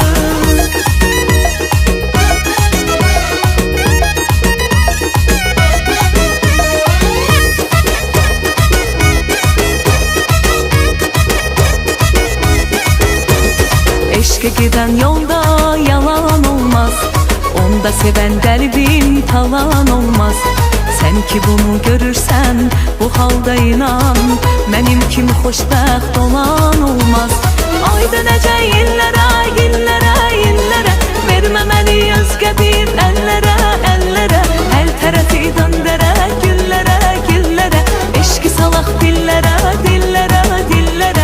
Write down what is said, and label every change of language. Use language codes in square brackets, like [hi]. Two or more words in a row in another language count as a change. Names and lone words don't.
[tr] Eşke giden yolda yalan olmaz, onda seven kalbim talan olmaz. Sen ki bunu görürsen bu halda inan, benim kimi [az] xoşbəxt olan olmaz. Ay dönəcək illərə, illərə, illərə, verməməli özgə bir əllərə, əllərə. Hər tərəfi döndərə, güllərə, güllərə, eşki salaq dillərə, dillərə, dillərə.